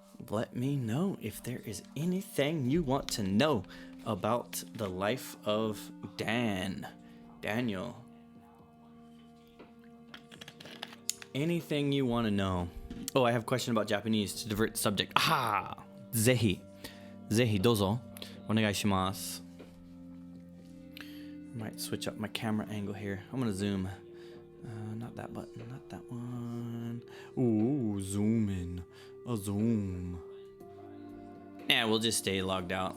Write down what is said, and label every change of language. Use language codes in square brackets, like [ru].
[en] Let me know if there is anything you want to know about the life of Daniel. Anything you want to know. Oh, I have a question about Japanese to divert the subject. [ja] Ah, ぜひどうぞお願いします. [en] Might switch up my camera angle here. I'm gonna zoom. Not that button, not that one. Ooh, zoom in. A zoom. Yeah, we'll just stay logged out.